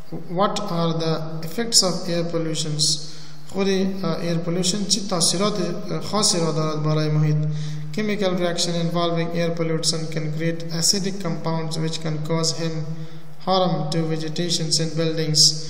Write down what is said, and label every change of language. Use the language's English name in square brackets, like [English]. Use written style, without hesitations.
[English] what are the effects of air pollutions. [Persian] خود air pollution چی تاثیرات خاصی را دارد برای محیط. [English] Chemical reaction involving air pollution can create acidic compounds which can cause harm to vegetation and buildings.